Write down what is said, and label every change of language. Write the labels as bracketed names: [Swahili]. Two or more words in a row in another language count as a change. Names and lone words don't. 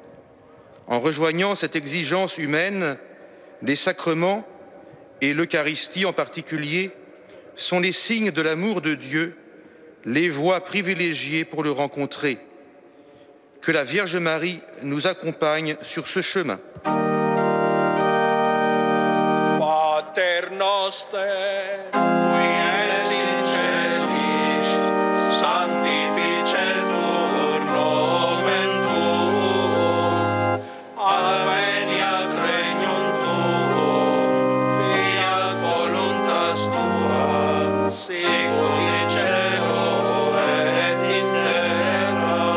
[French] En rejoignant cette exigence humaine, les sacrements, et l'Eucharistie en particulier, sont les signes de l'amour de Dieu, les voies privilégiées pour le rencontrer. Que la Vierge Marie nous accompagne sur ce chemin. [Latin] Pater noster, qui es in celis, sanctificetur nomen tuum, adveniat regnum tuum, fiat voluntas tua, sicut in cielo et in terra.